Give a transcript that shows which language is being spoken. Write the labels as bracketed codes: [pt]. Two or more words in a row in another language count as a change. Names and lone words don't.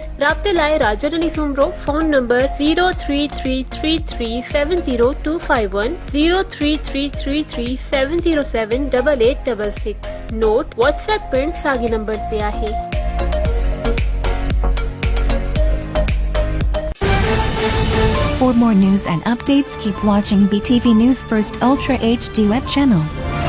[sd] राब्ते लाइ राजन सुमरो, फोन नंबर 03333702510, 03333707886। नोट व्हाट्सएप पिण साॻे नंबर ते आहे। [en] For more news and updates, keep watching BTV News First Ultra HD web channel.